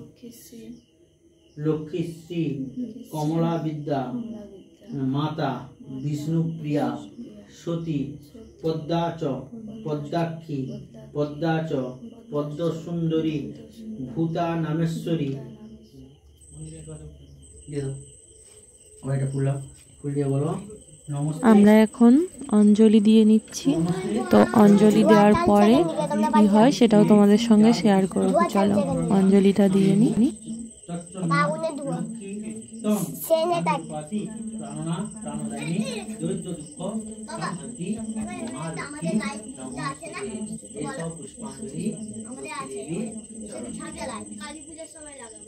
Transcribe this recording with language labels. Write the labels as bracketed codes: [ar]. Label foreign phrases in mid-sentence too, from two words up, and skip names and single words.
[sa] लक्ष्मीश्री कमला विद्या माता विष्णुप्रिया सती पद्माच पद्माक्षी पद्माच पद्मसुंदरी भूता नामेश्वरी [bn] আমরা এখন অঞ্জলি দিয়ে নিচ্ছি। তো অঞ্জলি দেওয়ার পরে কি হয় সেটাও তোমাদের সঙ্গে শেয়ার করব। চলো অঞ্জলিটা দিয়ে নিই। বাউনে ধোয়া সেনে তাকে আমাদের লাইট আছে না, আমাদের আছে ছাদে লাইট, কালী পূজার সময় লাগাবো।